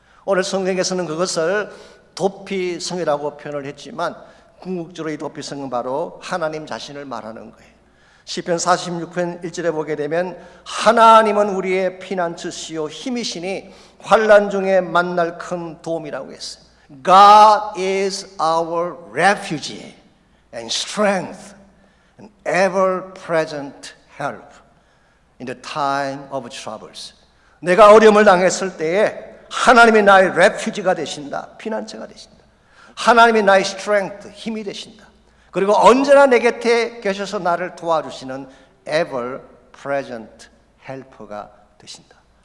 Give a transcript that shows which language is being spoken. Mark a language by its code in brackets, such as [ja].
[ko] 오늘 성경에서는 그것을 도피성이라고 표현을 했지만 궁극적으로 이 도피성은 바로 하나님 자신을 말하는 거예요. 시편 46편 1절에 보게 되면 하나님은 우리의 피난처시요 힘이시니 환난 중에 만날 큰 도움이라고 했어요. [en] God is our refuge and strength and ever-present help in the time of troubles. [ko] 내가 어려움을 당했을 때에 하나님이 나의 refuge가 되신다. 피난처가 되신다. 하나님이 나의 strength, 힘이 되신다. 그리고 언제나 내 곁에 계셔서 나를 도와주시는 ever-present helper가 되신다.